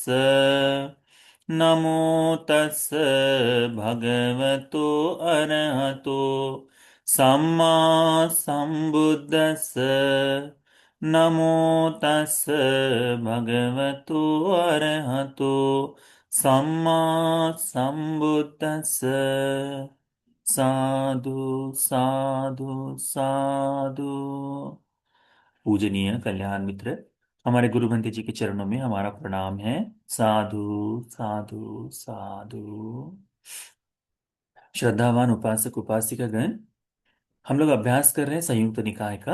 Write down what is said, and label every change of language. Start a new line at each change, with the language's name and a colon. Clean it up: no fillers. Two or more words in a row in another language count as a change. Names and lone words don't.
Pali: नमो तस् भगवतो अरहतो सम्मा सम्बुद्धस्स। नमो तस् भगवतो अरहतो सम्मा सम्बुद्धस्स। साधु साधु साधु।
Hindi: पूजनीय कल्याण मित्र, हमारे गुरु बंते जी के चरणों में हमारा प्रणाम है।
Pali: साधु साधु साधु।
Hindi: श्रद्धावान उपासक उपासिका गण, हम लोग अभ्यास कर रहे हैं संयुक्त निकाय का।